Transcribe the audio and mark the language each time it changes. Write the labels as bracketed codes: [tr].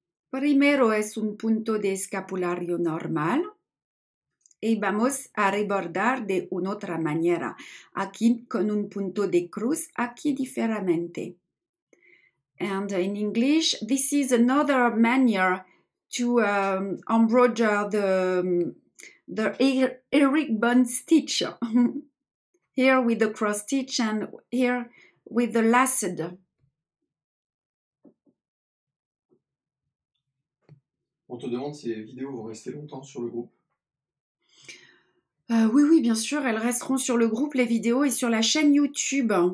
[es] Primero es un punto de escapulario normal. Y vamos a rebordar de una otra manera. Aquí con un punto de cruz, aquí diferente. [en] And in English, this is another manner to embroider the herringbone stitch. Here with the cross stitch and here with the laced. [fr] On te demande si les vidéos vont rester longtemps sur le groupe. Oui, bien sûr, elles resteront sur le groupe, les vidéos, et sur la chaîne YouTube.